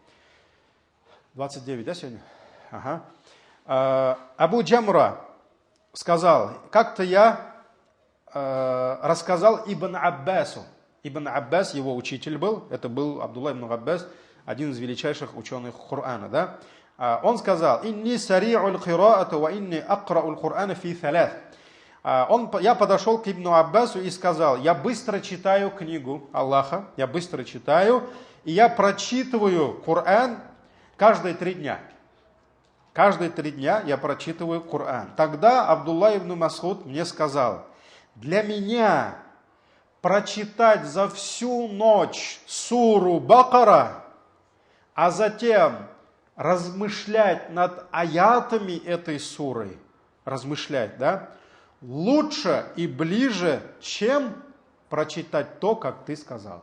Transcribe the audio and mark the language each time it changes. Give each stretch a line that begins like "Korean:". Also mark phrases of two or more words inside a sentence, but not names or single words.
Russian: 29, да, сегодня? Ага. Абу Джамра сказал: как-то я рассказал Ибн Аббасу. Ибн Аббас, его учитель был, это был Абдулла ибн Аббас, один из величайших ученых Корана. Да? Он сказал:
Arabic: «إني سريع القراءة وإني أقرأ القرآن في ثلاث».
Russian: Я подошел к Ибн Аббасу и сказал: я быстро читаю книгу Аллаха, я быстро читаю, и я прочитываю Коран каждые 3 дня. Каждые 3 дня я прочитываю Коран. Тогда Абдулла ибн Мас'уд мне сказал: для меня прочитать за всю ночь суру Бакара, а затем размышлять над аятами этой суры, размышлять, да, лучше и ближе, чем прочитать то, как ты сказал.